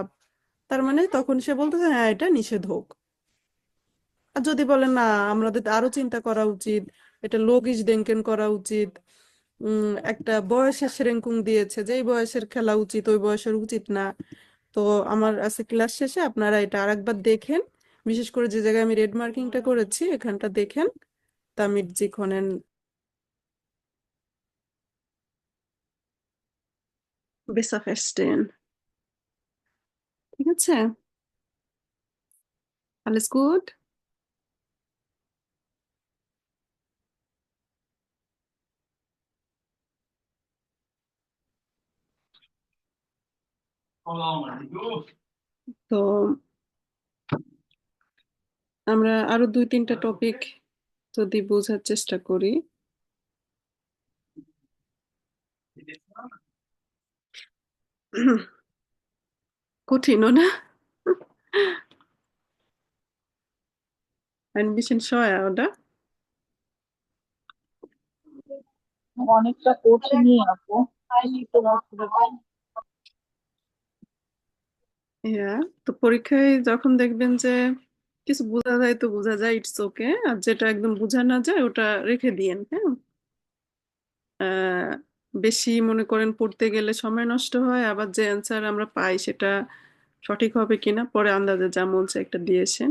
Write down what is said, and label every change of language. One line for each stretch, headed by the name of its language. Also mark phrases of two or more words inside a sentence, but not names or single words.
Bangla: তার মানে তখন সে বলতে হ্যাঁ এটা নিষেধ হোক। আর যদি বলে না আমাদের আরো চিন্তা করা উচিত, এটা
German: logisch denken
Bangla: করা উচিত, একটা বয়সের শ্রেণীকং দিয়েছে যে এই বয়সের খেলা উচিত, ওই বয়সের উচিত না। তো আমার আছে ক্লাস শেষে আপনারা এটা আরেকবার দেখেন, বিশেষ করে যে জায়গায় আমি রেড মার্কিংটা করেছি এখানটা দেখেন,
German: damit Sie können besser verstehen।
Bangla: ঠিক আছে,
German: alles gut?
Bangla: তো আমরা আরো 2-3টা টপিক যদি বোঝার চেষ্টা করি। কঠিন না?
German: Ein bisschen schwer, oder?
Bangla: অনেকটা কঠিনই আপু। একটু হ্যাঁ, তো পরীক্ষায় যখন দেখবেন যে কিছু বোঝা যায় তো বোঝা যায়,
English: it's okay.
Bangla: আর যেটা একদম বোঝা না যায় ওটা রেখে দিয়েন, হ্যাঁ। আহ, বেশি মনে করেন পড়তে গেলে সময় নষ্ট হয়, আবার যে অ্যান্সার আমরা পাই সেটা সঠিক হবে কিনা পরে আন্দাজে যা মন চায় একটা দিয়েছেন।